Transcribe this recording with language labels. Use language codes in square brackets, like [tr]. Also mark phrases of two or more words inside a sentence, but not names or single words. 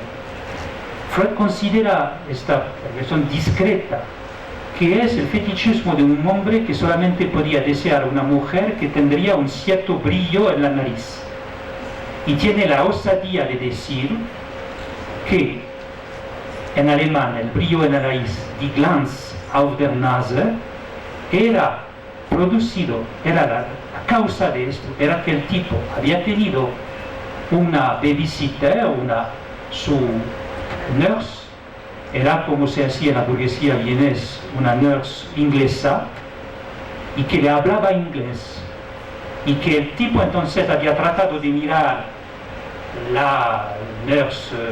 [es] Freud considera esta versión discreta, que es el fetichismo de un hombre que solamente podía desear a una mujer que tendría un cierto brillo en la nariz. Y tiene la osadía de decir que en alemán el brillo en la nariz, [de] die Glanz auf der Nase, [es] era producido, era la causa de esto, era que el tipo había tenido una babysitter, su nurse, era como se hacía en la burguesía vienés, una nurse inglesa, y que le hablaba inglés, y que el tipo entonces había tratado de mirar la nurse